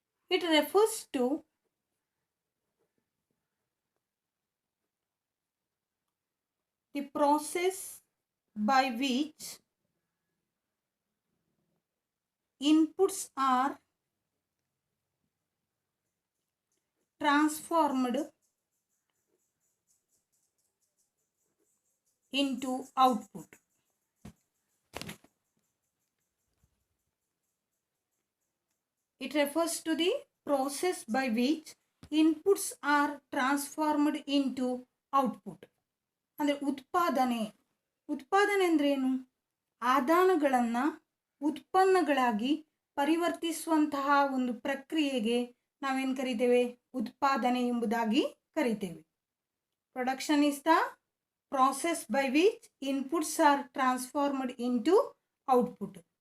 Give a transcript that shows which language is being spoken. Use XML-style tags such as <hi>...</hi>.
<en>It refers to the process by which inputs are transformed into output. It refers to the process by which inputs are transformed into output.</en> <kn>ಅಂದರೆ ಉತ್ಪಾದನೆ ಅಂದ್ರೇನು? ಆದಾನಗಳನ್ನು ಉತ್ಪನ್ನಗಳಾಗಿ ಪರಿವರ್ತಿಸುವಂತಹ ಒಂದು ಪ್ರಕ್ರಿಯೆಗೆ ನಾವೇನು ಕರಿತೇವೆ? ಉತ್ಪಾದನೆ ಎಂಬುದಾಗಿ ಕರಿತೇವೆ.</kn> <en>Production is the process by which inputs are transformed into output.</en>